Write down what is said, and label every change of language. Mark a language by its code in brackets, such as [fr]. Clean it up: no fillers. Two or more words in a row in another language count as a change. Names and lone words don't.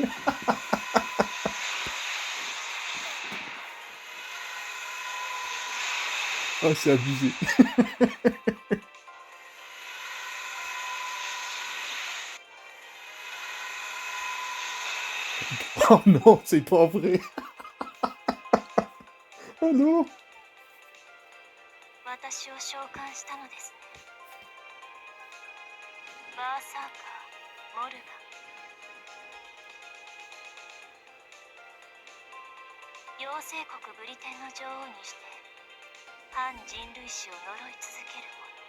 [fr] Oh, c'est abusé. Oh non, c'est pas vrai. Oh non. [ja] 私を召喚したのですね。バーサーカー、モルガン。妖精国ブリテンの女王にして反人類史を呪い続ける者。